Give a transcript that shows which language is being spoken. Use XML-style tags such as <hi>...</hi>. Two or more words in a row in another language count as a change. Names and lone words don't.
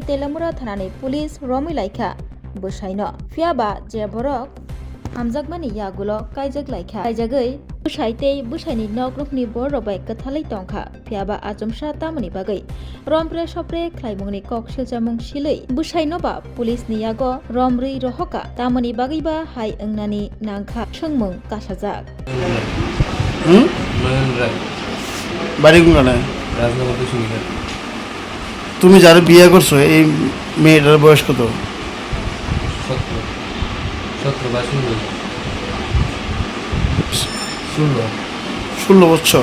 <trp>telamura thanani police romi laikha bwsaino fiaba je borok hamjakmani yagulo kaijak laikha kaijagai bwsaitei bwsaini noknokni borok bai kathalai tongkha fiaba achamsa tamani bagai rompre sopre khlaimungni kok siljamung silei bwsaino ba police ni yago romrui rohoka tamani bagai ba hai ongnani nangkha sungmung kasajak</trp> <bn>বাড়ি কোনখানে? তুমি যারা বিয়ে করছো এই মেয়েটার বয়স কত? 16 বছর।</bn>